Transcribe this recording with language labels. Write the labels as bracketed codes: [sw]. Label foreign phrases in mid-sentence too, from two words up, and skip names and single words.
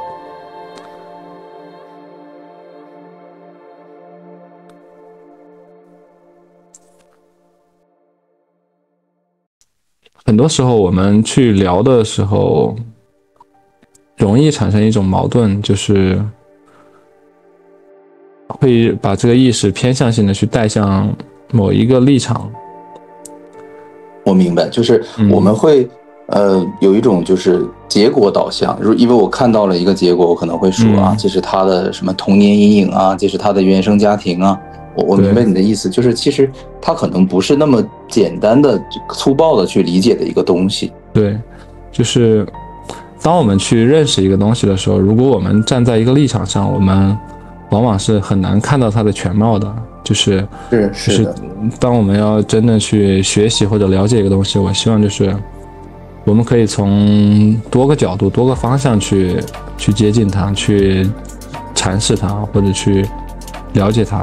[zh] 很多時候我們去聊的時候，容易產生一種矛盾，就是會把這個意識偏向性的去帶向某一個立場。我明白，就是我們會有一種就是結果導向，因為我看到了一個結果，我可能會說啊，這是他的什麼童年陰影啊，這是他的原生家庭啊。我明白你的意思，就是其實它可能不是那麼簡單的、粗暴的去理解的一個東西。對，就是當我們去認識一個東西的時候，如果我們站在一個立場上，我們往往是很難看到它的全貌的。就是當我們要真的去學習或者了解一個東西，我希望就是我們可以從多個角度、多個方向去接近它，去闡釋它，或者去了解它。